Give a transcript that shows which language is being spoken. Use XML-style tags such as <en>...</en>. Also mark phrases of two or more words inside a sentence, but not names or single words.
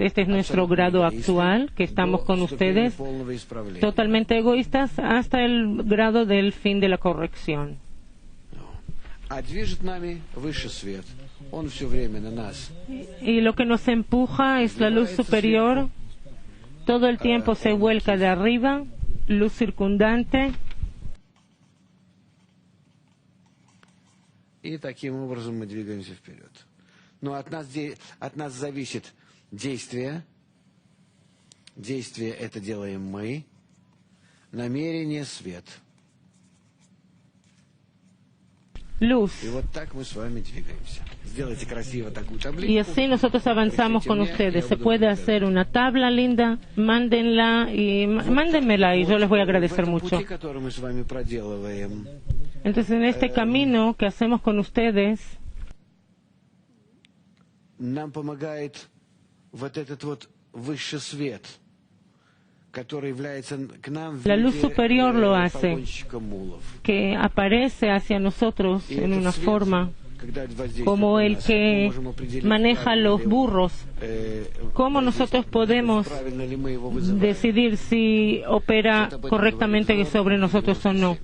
<es>Este es nuestro grado actual, que estamos con ustedes, totalmente egoístas, hasta el grado del fin de la corrección. Y lo que nos empuja es la luz superior. Todo el tiempo se vuelca de arriba, luz circundante.</es> <ru>И таким образом мы двигаемся вперед. Но от нас зависит действие. Действие это делаем мы. Намерение — свет.</ru> <es>Luz.</es> <ru>И вот так мы с вами двигаемся. Сделайте красиво такую таблицу.</ru> <es>Y así nosotros avanzamos con ustedes. Se puede hacer una tabla linda, mándenla y mándenmela y yo les voy a agradecer mucho. Entonces, en este camino que hacemos con ustedes,</es> <ru>нам помогает вот этот вот высший свет, который является к нам</ru> <es>la luz superior lo hace, que aparece hacia nosotros en una forma como el que maneja los burros. ¿Cómo nosotros podemos decidir si opera correctamente sobre nosotros o no?</es>